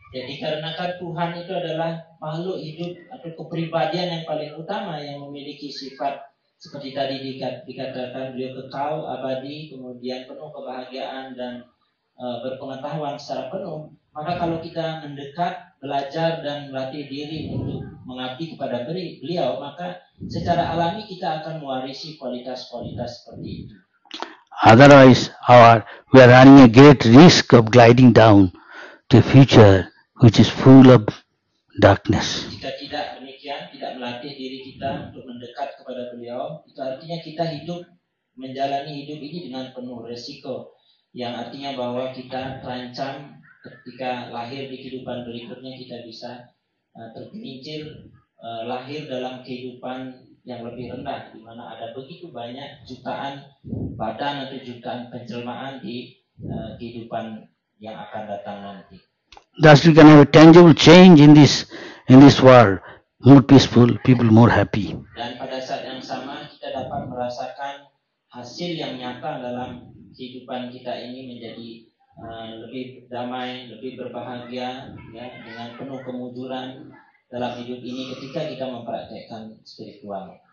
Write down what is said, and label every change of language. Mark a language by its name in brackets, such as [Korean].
[Indonesian] Jadi dikarenakan Tuhan itu adalah makhluk hidup atau kepribadian yang paling utama yang memiliki sifat seperti tadi dikatakan beliau kekal, abadi, kemudian penuh kebahagiaan dan berpengetahuan secara penuh, maka kalau kita mendekat, belajar dan melatih diri untuk mengabdi kepada beliau, maka secara alami kita akan mewarisi kualitas-kualitas seperti itu. [English] Otherwise, we are running a great risk of gliding down to a future which is full of darkness. [Indonesian] Jika tidak demikian, tidak melatih diri kita untuk mendekat kepada beliau, itu artinya kita menjalani hidup ini dengan penuh resiko, yang artinya bahwa kita terancam ketika lahir di kehidupan berikutnya kita bisa tergelincir lahir dalam kehidupan yang lebih rendah, di mana ada begitu banyak jutaan badan atau jutaan penjelmaan di kehidupan yang akan datang nanti. [English] Thus we can have a tangible change in this world, more peaceful, people more happy. [Indonesian] Dan pada saat yang sama kita dapat merasakan hasil yang nyata dalam kehidupan kita ini menjadi lebih damai, lebih berbahagia, ya, dengan penuh kemujuran dalam hidup ini ketika kita mempraktekkan spiritual.